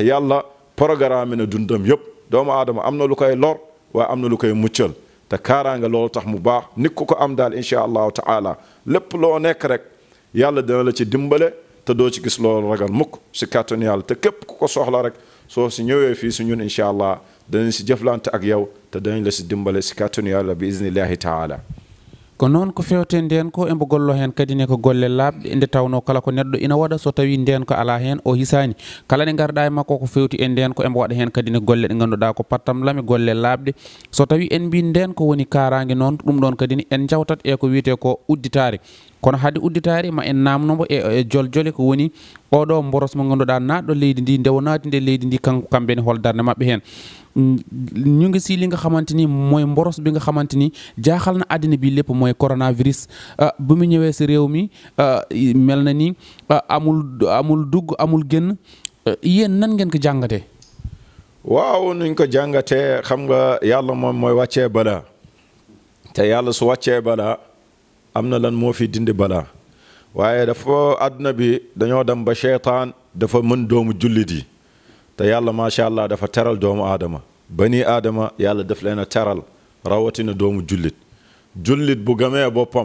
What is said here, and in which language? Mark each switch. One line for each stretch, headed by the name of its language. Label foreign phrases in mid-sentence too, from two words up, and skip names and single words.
Wolof: yàlla programme na dundam yëpp doomu aadama am na lu koy lor waaye am na lu koy muccal te kaaraange loolu tax mu baax nit ku ko am daal
Arabic: incha allahu taala
Wolof: lépp loo nekk rek yàlla dina la ci dimbale te doo ci gis loolu ragal mukk si kàttanu yàlla te képp ku ko soxla rek soo si ñëwee fii si ñun
Arabic: incha allah
Wolof: danañ si jëflante ak yow te danañ la si dimbale si kàttanu yàlla bi
Arabic: iznillahi taala
Fula: ko noon ko fewte nden ko embo gollo hen kadi ne ko golle labɗe nde tawno kala ko neɗɗo ina waɗa so tawi nden ko ala hen o hisani kala ne garɗa e makko ko fewti e nden ko embo waɗa hen kadi ne golle ɗe ganduɗa ko pattam lami golle labɗe so tawi en mbi nden ko woni karangue noon ɗum ɗon kadi ni en jawtat e ko wiyete ko udditare kono haade udditare ma en namnomo e joljole ko woni oɗo boros mo ganduɗa naɗɗo leydi ndi nde wonati nde leydi ndi kamɓe ne hol darde mabɓe hen
Wolof: ñu ngi si li nga xamante ni mooy mboros bi nga xamante ni jaaxal na àddina bi lépp mooy coronavirus bu mu ñëwee si réew mi mel na ni amul dugg amul génn yéen nan ngeen ko jàngatee. waaw nuñ ko jàngatee xam nga yàlla moom mooy wàccee balaa te yàlla su wàccee balaa am na lan moo fi dindi balaa waaye dafa àdduna bi dañoo dem ba seytaan dafa mën doomu jullit yi te yàlla
Arabic: macha allah
Wolof: dafa teral doomu aadama
Arabic: bani aadama
Wolof: yàlla daf leen a teral rawatina doomu jullit bu gamee boppam